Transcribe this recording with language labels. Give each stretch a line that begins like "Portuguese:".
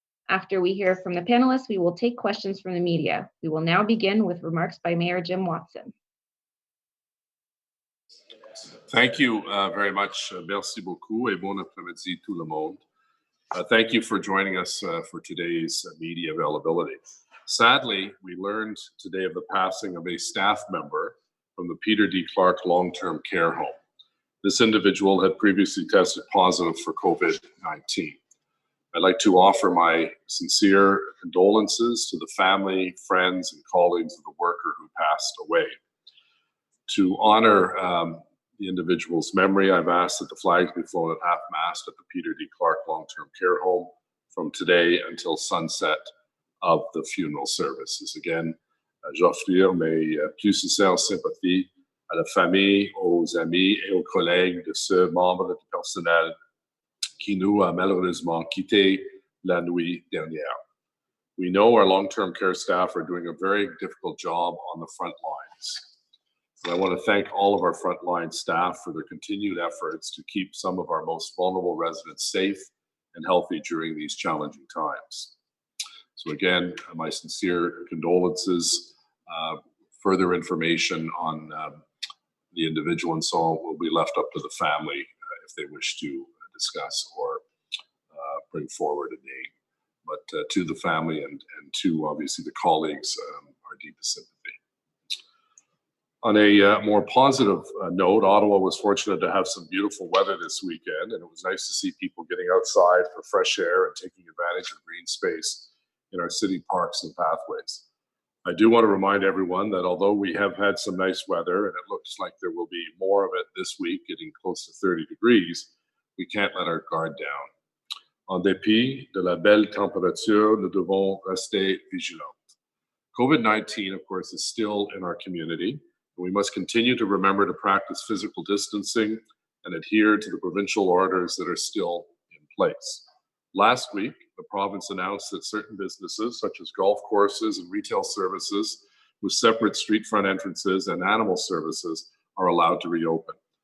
English: After we hear from the panelists, we will take questions from the media. We will now begin with remarks by Mayor Jim Watson. Thank you very much.
French: Merci beaucoup et bon après-midi tout le monde.
English: Thank you for joining us for today's media availability. Sadly, we learned today of the passing of a staff member from the Peter D. Clark long-term care home. This individual had previously tested positive for COVID-19. I'd like to offer my sincere condolences to the family, friends, and colleagues of the worker who passed away. To honor the individual's memory, I've asked that the flags be flown at half-mast at the Peter D. Clark long-term care home from today until sunset of the funeral services.
French: Again, j'offre mes plus sincères sympathies à la famille, aux amis et aux collègues de ce membre du personnel qui nous a malheureusement quittés la nuit dernière.
English: We know our long-term care staff are doing a very difficult job on the front lines. And I want to thank all of our frontline staff for their continued efforts to keep some of our most vulnerable residents safe and healthy during these challenging times. So again, my sincere condolences. Further information on the individual and so on will be left up to the family if they wish to discuss or bring forward a name. But to the family and to obviously the colleagues, our deepest sympathy. On a more positive note, Ottawa was fortunate to have some beautiful weather this weekend, and it was nice to see people getting outside for fresh air and taking advantage of green space in our city parks and pathways. I do want to remind everyone that although we have had some nice weather, and it looks like there will be more of it this week, getting close to 30 degrees, we can't let our guard down.
French: En dépit de la belle température, nous devons rester vigilants.
English: COVID-19, of course, is still in our community. We must continue to remember to practice physical distancing and adhere to the provincial orders that are still in place. Last week, the province announced that certain businesses, such as golf courses and retail services with separate street front entrances and animal services, are allowed to reopen.